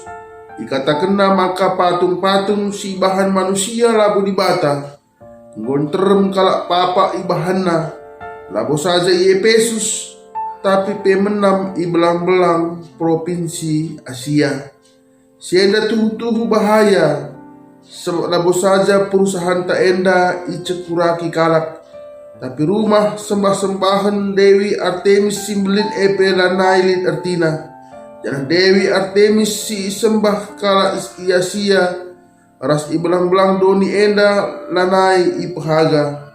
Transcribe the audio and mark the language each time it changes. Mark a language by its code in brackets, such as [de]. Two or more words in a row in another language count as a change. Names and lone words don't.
[btx] Ikatakenna maka patung-patung si bahan manusia labu dibata. Ngonterem kala papa ibahanna. Labo saja i Efesus, tapi pemenam i belang-belang provinsi Asia. Sienda tuhu-tuhu bahaya, sebab labo saja perusahaan tak enda i cekuraki kalak. Tapi rumah sembah-sembahan Dewi Artemis simbelin lanailit artina. Jangan Dewi Artemis si sembah kala i Asia, ras i belang-belang doni enda lanai i pahaga.